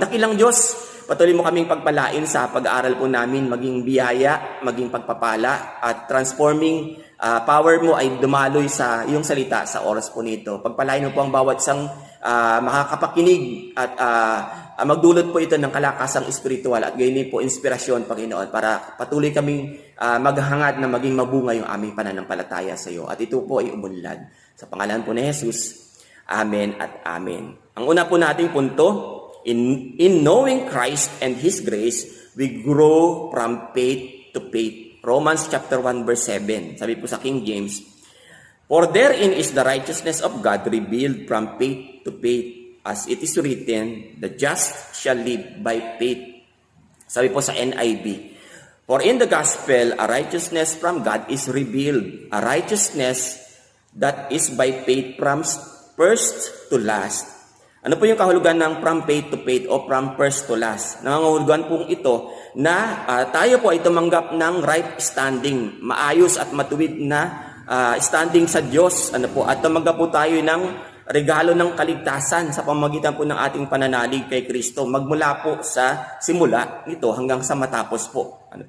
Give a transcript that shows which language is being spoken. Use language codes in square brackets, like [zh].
[tl] Dakilang Diyos, patuloy mo kaming pagpalain sa pag-aaral po namin, maging biyaya, maging pagpapala, at [en] transforming power [tl] mo ay dumaloy sa iyong salita sa oras po nito. Pagpalain mo po ang bawat isang makakapakinig at magdulot po ito ng kalakasang espiritual at gayon po inspirasyon, Panginoon, para patuloy kaming maghangad na maging mabunga yung aming pananampalataya sa iyo. At ito po ay umunlad. Sa pangalan po ni Jesus, Amen at Amen. Ang una po nating punto, [en] in knowing Christ and His grace, we grow from faith to faith. Romans chapter 1 verse 7. [tl] Sabi po sa [en] King James, for therein is the righteousness of God revealed from faith to faith, as it is written, the just shall live by faith. [tl] Sabi po sa [en] NIV, for in the gospel, a righteousness from God is revealed, a righteousness that is by faith from first to last. [tl] Ano po yung kahulugan ng [en] from faith to faith o from first to last? [tl] Nangangahulugan pong ito na tayo po ay tumanggap ng right standing, maayos at matuwid na standing sa Diyos. At tumanggap po tayo ng regalo ng kaligtasan sa pamamagitan po ng ating pananalig kay Kristo, magmula po sa simula nito hanggang sa matapos po.